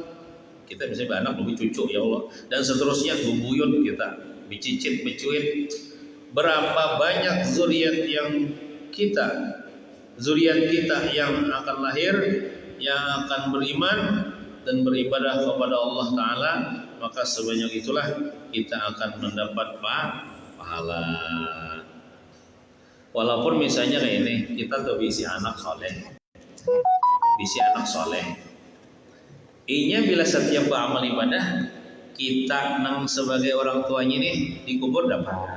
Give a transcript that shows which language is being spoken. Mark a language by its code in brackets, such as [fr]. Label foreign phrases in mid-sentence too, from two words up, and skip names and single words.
[bjn] Kita bisa anak lebih cucu, ya Allah, dan seterusnya bubuyut kita, bicicit, bicuit. [id] Berapa banyak zuriat kita yang akan lahir, yang akan beriman dan beribadah kepada Allah Ta'ala maka sebanyak itulah kita akan mendapat pahala. [bjn] Walaupun misalnya kayak ini, kita tuh bisi anak soleh. Inya bila setiap beramal ibadah, kita nang sebagai orang tuanya nih dikubur dapat.